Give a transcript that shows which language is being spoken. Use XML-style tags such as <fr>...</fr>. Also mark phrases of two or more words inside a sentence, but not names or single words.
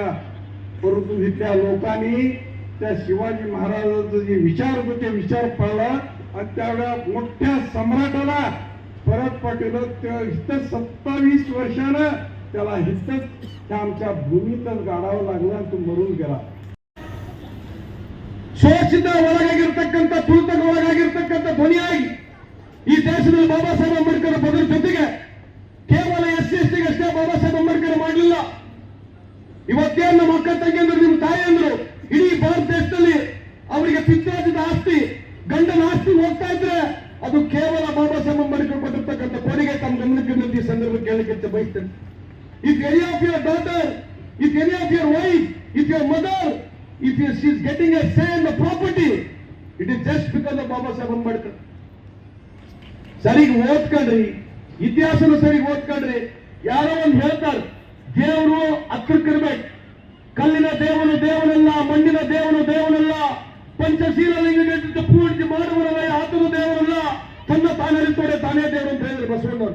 <mr>परंतु इथल्या लोकांनी त्या शिवाजी महाराजांचे जे विचार होते ते विचार पाळला आणि त्यावेळेला मोठ्या सम्राटाला परत पाठवलं. इथं 27 वर्षानं त्याला इथंच त्या आमच्या ಭೂಮಿತಲ್ಲಿ गाडावं लागलं आणि तो मरून गेला.</mr> <kn>ಶೋಷಿತ ಒಳಗಾಗಿರ್ತಕ್ಕಂಥ, ತುಳಿತಕ್ಕೆ ಒಳಗಾಗಿರ್ತಕ್ಕಂಥ ಧ್ವನಿಯಾಗಿ ಈ ದೇಶದಲ್ಲಿ ಬಾಬಾ ಸಾಹೇಬ್ ಅಂಬೇಡ್ಕರ್ ಪದರ ಜೊತೆಗೆ ಕೇವಲ SC/ST ಅಷ್ಟೇ ಬಾಬಾ ಸಾಹೇಬ್ ಅಂಬೇಡ್ಕರ್ ಮಾಡಲಿಲ್ಲ. ಇವತ್ತೇನು ನಮ್ಮ ಅಕ್ಕ ತಂಗಿಯಂದ್ರು, ನಿಮ್ಮ ತಾಯಿಯಂದ್ರು ಇಡೀ ಭಾರತ ದೇಶದಲ್ಲಿ ಅವರಿಗೆ ಪಿತ್ರಾರ್ಜಿತ ಆಸ್ತಿ, ಗಂಡನ ಆಸ್ತಿ ಹೋಗ್ತಾ ಇದ್ರೆ ಅದು ಕೇವಲ ಬಾಬಾ ಸಾಹೇಬ್ ಅಂಬೇಡ್ಕರ್ ಕೊಟ್ಟಿರ್ತಕ್ಕಂಥ ಕೊಡುಗೆ ತಮ್ಮ ಗಮನಕ್ಕೆ ಈ ಸಂದರ್ಭದಲ್ಲಿ ಕೇಳಲಿಕ್ಕೆ ಬಯಸ್ತೇನೆ.</kn> <en>If any of your daughter, if any of your wife, if your mother, if she is getting a say in the property, it is just because of Baba Saheb Ambedkar.</en> <kn>ಸರಿಗೆ ಓದ್ಕೊಂಡ್ರಿ, ಇತಿಹಾಸನ ಸರಿಗೆ ಓದ್ಕೊಂಡ್ರಿ. ಯಾರೋ ಒಂದು ಹೇಳ್ತಾರೆ, ದೇವರು ಹತ್ರಕ್ಕಿರ್ಬೇಕು. ಕಲ್ಲಿನ ದೇವನು ದೇವನಲ್ಲ, ಮಣ್ಣಿನ ದೇವನು ದೇವನಲ್ಲ, ಪಂಚಶೀಲ ಲಿಂಗಕ್ಕೆ ಪೂಜೆ ಮಾಡುವವರಲ್ಲ, ಆತನು ದೇವರಲ್ಲ, ತನ್ನ ತಾನರಿತೋಡೆ ತಾನೇ ದೇವರು ಅಂತ ಹೇಳಿದ್ರು ಬಸವಣ್ಣವರು.</kn>